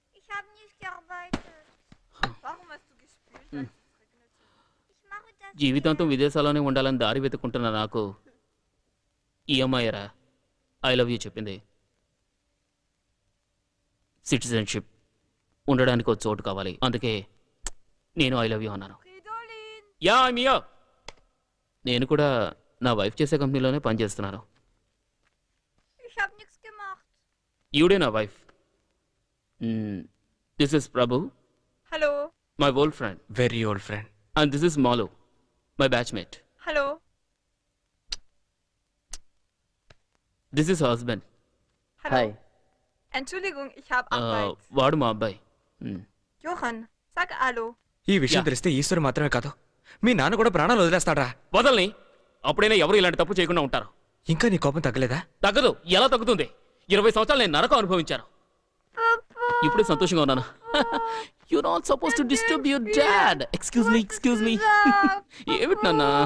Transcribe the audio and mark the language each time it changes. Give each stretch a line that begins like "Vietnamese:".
German: Ich habe nicht gearbeitet. Warum hast du gespielt, als es regnete? Ich mache das.
Telugu: జీవితాంతం విదేశాల్లోనే ఉండాలని దారి వెతుకుంటున్న నాకు ఈ అమ్మాయిరా ఐ లవ్ యూ చెప్పింది. సిటిజన్షిప్ ఉండడానికి ఒక చోటు కావాలి, అందుకే నేను ఐ లవ్ యూ అన్నాను.
German: Fridolin!
Telugu: యా మియా, నేను కూడా నా వైఫ్ చేసే కంపెనీలోనే పనిచేస్తున్నాను.
German: Ich habe nichts gemacht.
Telugu: ఈవిడే నా wife.
English: this is Prabhu,
German: Hallo?
English: My old friend. Very old friend. And this is Malu, my batchmate.
German: Hallo?
English: This is husband.
German: Hallo? Entschuldigung, ich habe
Telugu: వాడు మా అబ్బాయి.
German: Johann, sag hallo.
Telugu: ఈ విషయం తెలిస్తే ఈశ్వరు మాత్రమే కాదు మీ నాన్న కూడా ప్రాణాలు వదిలేస్తాడా? వదలని అప్పుడైనా ఎవరు ఇలాంటి తప్పు చేయకుండా ఉంటారు. ఇంకా నీ కోపం తగ్గలేదా? తగ్గదు. ఎలా తగ్గుతుంది? 20 సంవత్సరాలు నేను నరకం అనుభవించాను. ఇప్పుడే సంతోషంగా ఉన్నాను.
English: You not suppose to disturb your dad. Excuse me
Telugu: ఏమిటి నాన్న?